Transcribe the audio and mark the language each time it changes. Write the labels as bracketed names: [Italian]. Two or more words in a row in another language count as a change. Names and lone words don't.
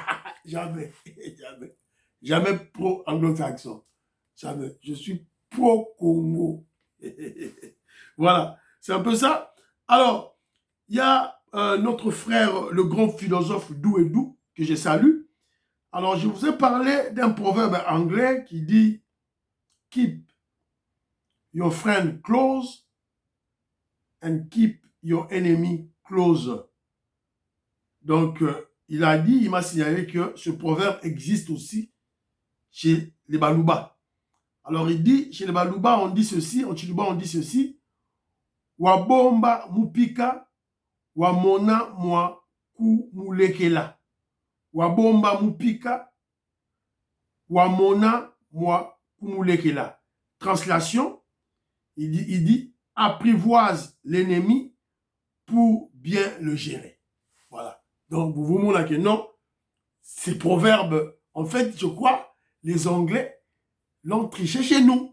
[French] Jamais pro-anglo-saxon. Jamais. Je suis pro-Congo. Voilà. C'est un peu ça. Alors, il y a notre frère, le grand philosophe Douedou, que je salue. Alors, je vous ai parlé d'un proverbe anglais qui dit « [English] Keep your friend close and keep your enemy closer ». [French] Donc, il m'a signalé que ce proverbe existe aussi chez les Balouba. Alors, il dit, chez les Balouba, on dit ceci, en Chiluba, on dit ceci « [Luba-Lulua] Wabomba mupika, wamona mwa kumulekela ». Wabomba mupika, wamona mwa kumulekela. [French] Translation, il dit apprivoise l'ennemi pour bien le gérer. Voilà. Donc, vous montrez que non, ces proverbes, en fait, je crois, les Anglais l'ont triché chez nous.